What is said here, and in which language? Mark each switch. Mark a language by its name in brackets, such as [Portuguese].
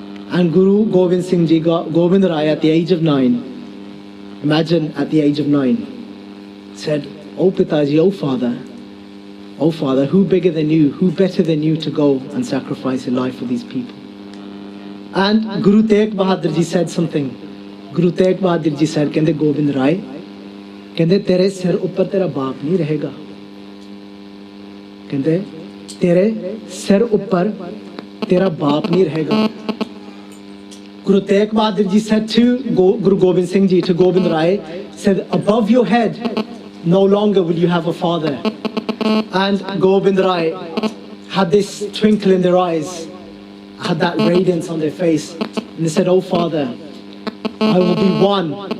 [English] And Guru Gobind Singh Ji, Gobind Rai at the age of 9, imagine at the age of 9, said, "Oh Pitaji, oh Father, who bigger than you, who better than you to go and sacrifice your life for these people?" And Guru Teg Bahadur Ji said something. Guru Teg Bahadur Ji said, [Punjabi] kende Gobind Rai, ਕਹਿੰਦੇ ਤੇਰੇ ਸਿਰ ਉੱਪਰ ਤੇਰਾ ਬਾਪ ਨਹੀਂ ਰਹੇਗਾ, ਕਹਿੰਦੇ ਤੇਰੇ ਸਿਰ ਉੱਪਰ ਤੇਰਾ ਬਾਪ ਨਹੀਂ ਰਹੇਗਾ. [English] Guru Teg Bahadur Ji said to Guru Gobind Singh Ji, to Gobind Rai, said, above your head no longer will you have a father. And Gobind Rai had this twinkle in their eyes. had that radiance on their face. And they said, "Oh Father, I will be one.